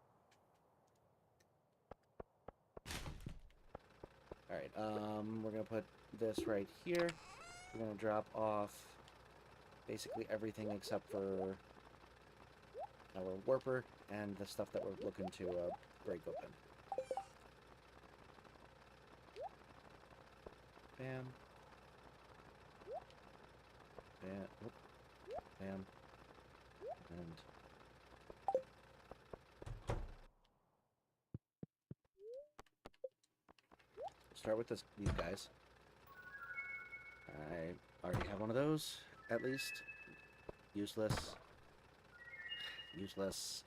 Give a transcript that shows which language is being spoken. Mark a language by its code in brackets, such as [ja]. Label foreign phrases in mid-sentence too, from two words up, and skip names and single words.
[en] Alright, we're gonna put this right here. We're gonna drop off basically everything except for our warper and the stuff that we're looking to break open. Bam. Bam. Whoop. Bam. And start with these guys. I already have one of those, at least. Useless. Useless.